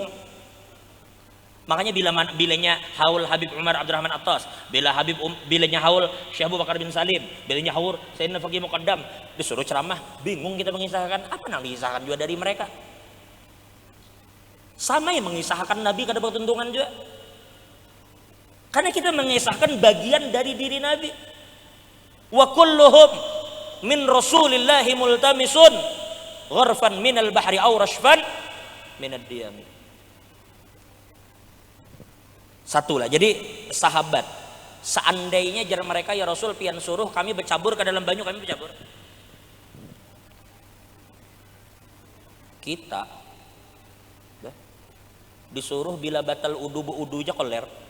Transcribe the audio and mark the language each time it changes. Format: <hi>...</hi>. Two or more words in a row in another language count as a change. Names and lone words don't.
<bjn>Makanya bilanya haul Habib Umar Abdurrahman Attas, bilanya haul Syekh Abu Bakar bin Salim, bilanya haul Sayyidina Faqih Muqaddam, disuruh ceramah, bingung kita mengisahkan. Apa nang disahkan juga dari mereka? Sama yang mengisahkan Nabi kada bertentungan juga. Karena kita mengisahkan bagian dari diri Nabi.</bjn> <ar>وكلهم من رسول الله ملتمس غرفا من البحر أو رشفا من الديم.</ar> <bjn>Satu lah. Jadi sahabat, seandainya jar mereka ya Rasul pian suruh kami bercabur ke dalam banyu, kami bercabur. Kita disuruh bila batal udu aja koler.</bjn>